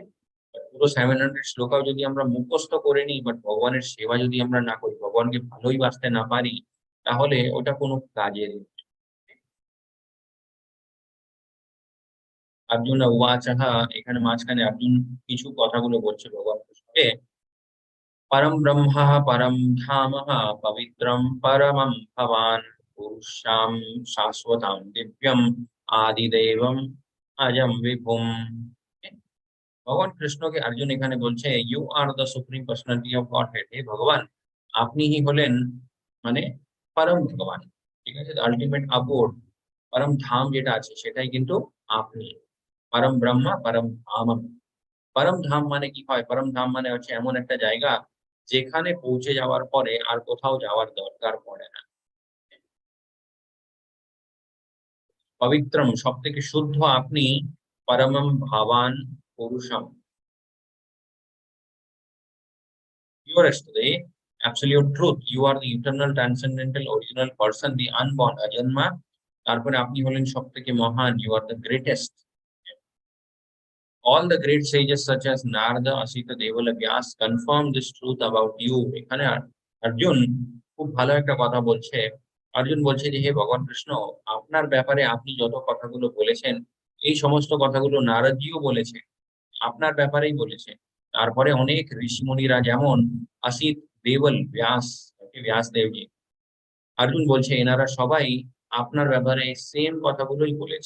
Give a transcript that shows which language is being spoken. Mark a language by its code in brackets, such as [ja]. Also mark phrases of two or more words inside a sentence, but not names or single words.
[bn] পুরো 700 শ্লোকাও যদি আমরা মুখস্থ করে নিই, বাট ভগবানের সেবা যদি আমরা না করি, ভগবানকে ভালোই বাসতে না পারি, তাহলে ওটা কোনো কাজের না। অর্জুন উবাচঃ, এখানে মাঝখানে অর্জুন কিছু কথাগুলো বলছে ভগবান কৃষ্ণকে। [sa] পরম ব্রহ্ম পরম ধাম পবিত্রম পরমম ভবান পুরুষাম শাশ্বতাম দিব্যম আদিদেবম অজম বিভুম। [bn] ভগবান কৃষ্ণকে অর্জুন এখানে বলছে, [en] you are the supreme personality of Godhead. [bn] হে ভগবান, আপনিই হলেন মানে পরম ভগবান। ঠিক আছে? [en] ultimate abode, [bn] পরম ধাম যেটা আছে সেটাই কিন্তু আপনি। [sa] পরম ব্রহ্মা পরম ধাম। [bn] পরম ধাম মানে কি হয়? পরম ধাম মানে হচ্ছে এমন একটা জায়গা যেখানে পৌঁছে যাওয়ার পরে আর কোথাও যাওয়ার দরকার পড়ে না। পবিত্রম, সব থেকে শুদ্ধ আপনি। [sa] পরমম ভাবান পুরুষম, [en] purest, the absolute truth. You are the eternal, transcendental, original person, the unborn, [bn] অজন্মা। তারপরে আপনি হলেন সবথেকে মহান, [en] you are the greatest. All the great sages such as Narada, Asita, Devala, Vyas confirm this truth about you. [bn] এখানে অর্জুন খুব ভালো একটা কথা বলছে। অর্জুন বলছে যে, হে ভগবান কৃষ্ণ, আপনার ব্যাপারে আপনি যত কথাগুলো বলেছেন, এই সমস্ত কথাগুলো নারদজিও বলেছে, আপনার ব্যাপারেই বলেছে। তারপরে অনেক ঋষিমুনিরা যেমন অসিত, দেবল, ব্যাস, ব্যাস দেবজি, অর্জুন বলছে এনারা সবাই আপনার ব্যাপারে সেম কথাগুলোই বলেছে।